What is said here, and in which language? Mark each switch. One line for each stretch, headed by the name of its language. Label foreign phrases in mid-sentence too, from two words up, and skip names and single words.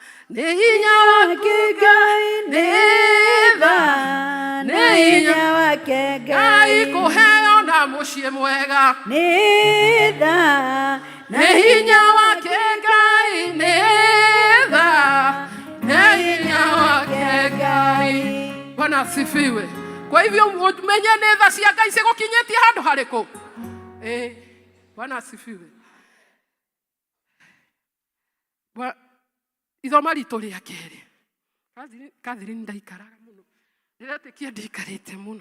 Kikuyu: Nĩ hinya wa Ngai. Nĩ tha. Nĩ hinya wake Ngai kũheo na mũciĩ mwega nĩ tha nĩ hinya wake Ngai nĩ tha nĩ hinya wake Ngai.
Swahili: Bwana asifiwe. Kwa hivyo
Kikuyu: umenye nĩ tha cia Ngai cigũkinyĩtie handũ harĩkũ?
Swahili: Bwana asifiwe.
Kikuyu: Ithoma ritũ rĩa kerĩ. Catherine ndaikaraga mũno. Ndiretĩkia ndikarĩte mũno.